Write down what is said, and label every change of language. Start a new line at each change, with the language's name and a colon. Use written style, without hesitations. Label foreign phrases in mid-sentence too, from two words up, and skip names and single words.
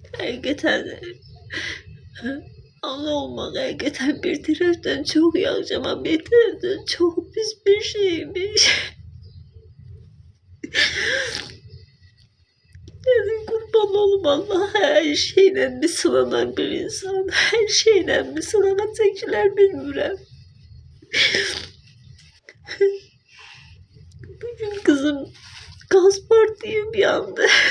Azerbaijani: Həqiqətən ana olmaq həqiqətən bir tərəfdən çox yaxşı, amma bir tərəfdən çox pis bir şeymiş.
Turkish: Yani kurban olum Allah, her şeyle mi sınanan bir insan, her şeyle mi sınanacaklar bilmirəm. Bugün kızım gaz partlayıp yandı.